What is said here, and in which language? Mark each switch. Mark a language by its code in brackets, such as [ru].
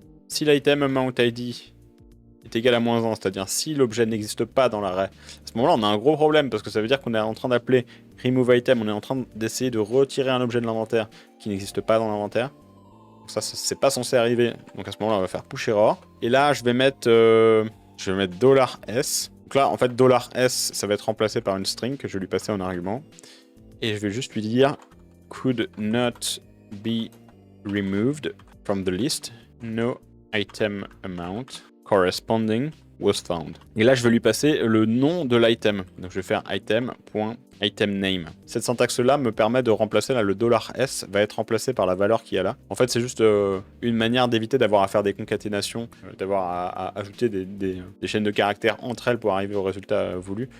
[fr] Si l'item amount ID est égal à -1, c'est-à-dire si l'objet n'existe pas dans l'array, à ce moment-là on a un gros problème parce que ça veut dire qu'on est en train d'appeler remove item, on est en train d'essayer de retirer un objet de l'inventaire qui n'existe pas dans l'inventaire. Donc ça c'est pas censé arriver, donc à ce moment-là on va faire push error. Et là je vais mettre $s. Donc là en fait $s ça va être remplacé par une string que je vais lui passer en argument. Et je vais juste lui dire [en] could not be removed from the list, no item amount corresponding was found. [fr] Et là, je vais lui passer le nom de l'item. Donc, je vais faire item.itemName. Cette syntaxe-là me permet de remplacer, là, le $s va être remplacé par la valeur qu'il y a là. En fait, c'est juste une manière d'éviter d'avoir à faire des concaténations, d'avoir à ajouter des chaînes de caractères entre elles pour arriver au résultat voulu.